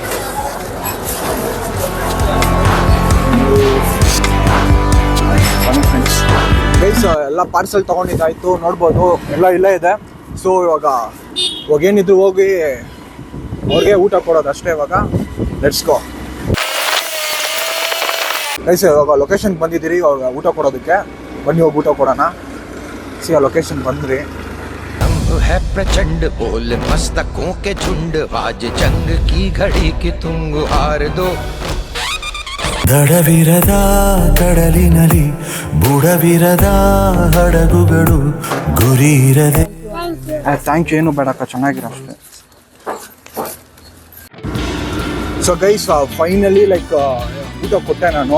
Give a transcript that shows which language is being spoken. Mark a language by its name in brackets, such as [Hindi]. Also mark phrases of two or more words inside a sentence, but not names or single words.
[Kannada] ಗೈಸ್, ಎಲ್ಲ ಪಾರ್ಸಲ್ ತೊಗೊಂಡಿದ್ದಾಯಿತು, ನೋಡ್ಬೋದು ಎಲ್ಲ ಇಲ್ಲೇ ಇದೆ. ಸೊ ಇವಾಗ ಏನಿದ್ರು ಹೋಗಿ ಅವ್ರಿಗೆ ಊಟ ಕೊಡೋದು ಅಷ್ಟೇ. ಇವಾಗ [English] let's go guys. [Kannada] ಇವಾಗ ಲೊಕೇಶನ್ಗೆ ಬಂದಿದ್ದೀರಿ ಇವಾಗ ಊಟ ಕೊಡೋದಕ್ಕೆ. ಬನ್ನಿ ಹೋಗಿ ಊಟ ಕೊಡೋಣ. ಸಿ ಆ ಲೊಕೇಶನ್ ಬಂದ್ರಿ. [Hindi] है प्रचंड बोल मस्तकों के झुंड, आज जंग की घड़ी की तुम हार दो. [Kannada] ದಡವಿರದ ಕಡಲಿನಲ್ಲಿ ಬುಡವಿರದ ಹಡಗುಗಳು ಗುರಿ ಇರದೆ. [English] thank you. [Kannada] ಏನು ಬೇಡಕ್ಕ, ಚೆನ್ನಾಗಿರೋ ಅಷ್ಟೇ. [English] so guys, [Kannada] ಫೈನಲಿ ಊಟ ಕೊಟ್ಟೆ ನಾನು.